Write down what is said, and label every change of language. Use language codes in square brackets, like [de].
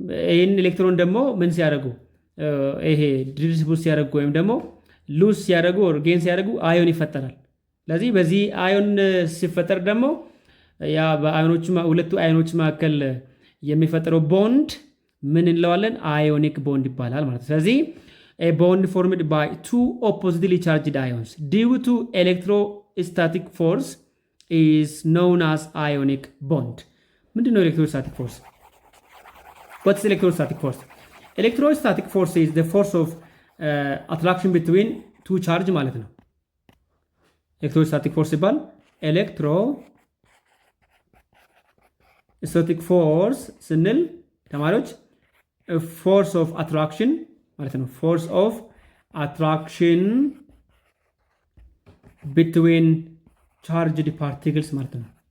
[am] ይህን ኤሌክትሮን ደግሞ ምን ሲያደርጉ ይሄ ዲስትሪቢዩት ሲያደርጉ ወይም ደግሞ ሉዝ ሲያደርጉ ኦር ጌን ሲያደርጉ አዮን ይፈጠራል። ስለዚህ በዚህ አዮን ሲፈጠር ደግሞ ያ በአዮኖቹ ሁለቱ አዮኖች መካከል የሚፈጠረው ቦንድ ምን እንለዋለን? አዮኒክ ቦንድ ይባላል ማለት ነው። ስለዚህ [en] a bond formed by two oppositely charged ions due to electrostatic force is known as ionic bond. [am] ምንድነው ኤሌክትሮስታቲክ ፎርስ? [en] What's electrostatic force? Electrostatic force is the force of attraction between two charge [am] ማለት ነው። ኤሌክትሮስታቲክ ፎርስ ሲባል ኤሌክትሮስታቲክ ፎርስ ስንል ተማሪዎች ፎርስ ኦፍ አትራክሽን ማለት ነው። ፎርስ ኦፍ አትራክሽን ቢትዊን ቻርጅድ ፓርቲክልስ ማለት ነው።